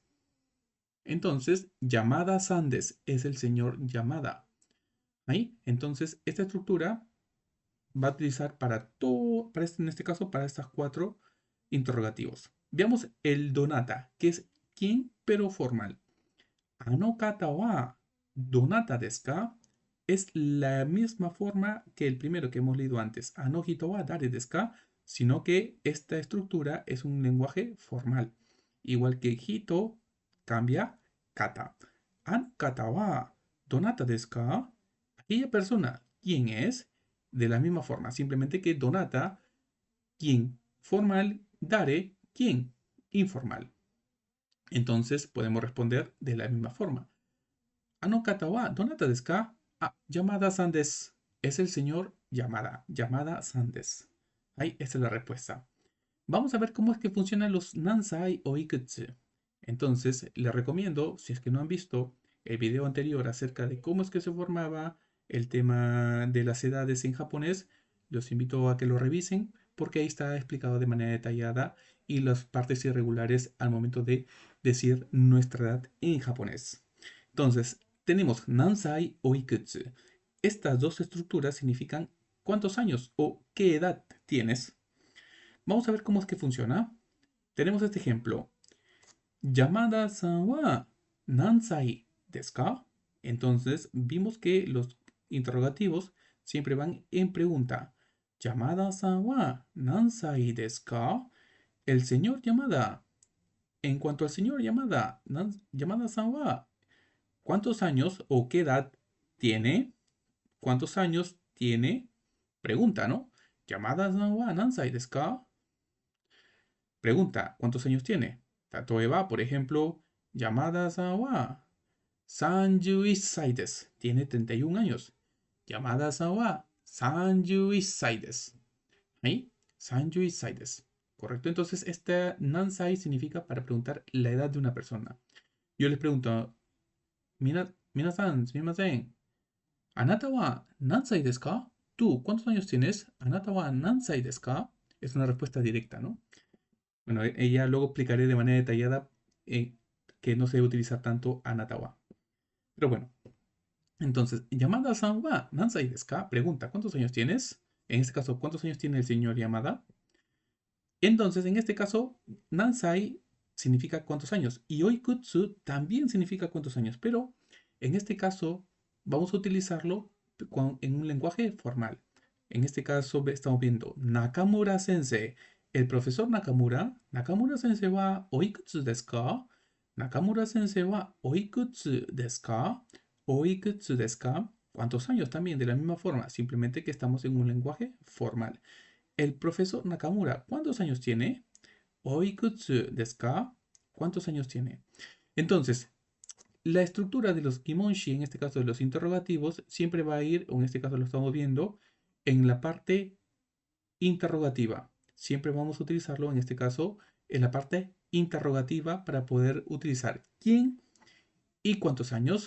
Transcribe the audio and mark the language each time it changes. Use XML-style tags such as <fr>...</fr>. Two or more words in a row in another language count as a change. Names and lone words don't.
<es>Entonces, Yamada Sandes es el señor Yamada. ¿Ahí? Entonces, esta estructura va a utilizar para todo, en este caso, para estas cuatro interrogativos. Veamos el donata, que es quién, pero formal.</es> <ja>あの方はどなたですか?</ja> <es>Es la misma forma que el primero que hemos leído antes.</es> <ja>あの人は誰ですか?</ja> <es>Sino que esta estructura es un lenguaje formal. Igual que hito cambia kata.</es> <ja>あの方はどなたですか?</ja> <es>Aquella persona, ¿quién es? De la misma forma, simplemente que donata, ¿quién? Formal, dare, ¿quién? Informal. Entonces podemos responder de la misma forma.</es> <ja>あの方はどなたですか? あ、山田さんです.</ja> <es>Es el señor Yamada.</es> <ja>山田さんです.</ja> <es>Ahí, esta es la respuesta. Vamos a ver cómo es que funcionan los Nansai o Ikutsu. Entonces, les recomiendo, si es que no han visto el video anterior acerca de cómo es que se formaba el tema de las edades en japonés, los invito a que lo revisen porque ahí está explicado de manera detallada y las partes irregulares al momento de decir nuestra edad en japonés. Entonces, tenemos Nansai o Ikutsu. Estas dos estructuras significan cuántos años o qué edad tienes. Vamos a ver cómo es que funciona. Tenemos este ejemplo.</es> <ja>山田さんは何歳. ですか?</ja> <es>Entonces, vimos que los interrogativos siempre van en pregunta.</es> <ja>山田さんは何歳ですか?</ja> <es>El señor Yamada. En cuanto al señor Yamada,</es> <ja>山田さんは,</ja> <es>¿cuántos años o qué edad tiene? ¿Cuántos años tiene? Pregunta, ¿no?</es> <ja>山田さんは何歳ですか?</ja> <es>Pregunta, ¿cuántos años tiene?</es> <ja>例えば,</ja> <es>por ejemplo,</es> <ja>山田さんは 31歳です。</ja> <es>Tiene 31 años.</es> <ja>山田さんは 31歳です。</ja> <es>¿Ahí?</es> <ja>31歳です.</ja> <es>¿Correcto? Entonces, este nansai significa para preguntar la edad de una persona. Yo les pregunto,</es> <ja>みなさん、すみません、あなたは何歳ですか?</ja> <es>¿Tú cuántos años tienes?</es> <ja>あなたは何歳ですか?</ja> <es>Es una respuesta directa, ¿no? Bueno, ella luego explicaré de manera detallada que no se debe utilizar tanto</es> <ja>あなたは.</ja> <es>Pero bueno, entonces,</es> <ja>山田さんは何歳ですか?</ja> <es>Pregunta, ¿cuántos años tienes? En este caso, ¿cuántos años tiene el señor Yamada? Entonces, en este caso, nansai significa cuántos años y oikutsu también significa cuántos años, pero en este caso vamos a utilizarlo en un lenguaje formal. En este caso estamos viendo Nakamura Sensei, el profesor Nakamura.</es> <ja>中村先生はおいくつですか? 中村先生はおいくつですか? おいくつですか?</ja> <es>¿Cuántos años? También de la misma forma, simplemente que estamos en un lenguaje formal. El profesor Nakamura, ¿cuántos años tiene?</es> <ja>おいくつですか?</ja> <es>¿Cuántos años tiene? Entonces, la estructura de los kimonshi, en este caso de los interrogativos, siempre va a ir, o en este caso lo estamos viendo, en la parte interrogativa. Siempre vamos a utilizarlo, en este caso, en la parte interrogativa para poder utilizar quién y cuántos años.</es>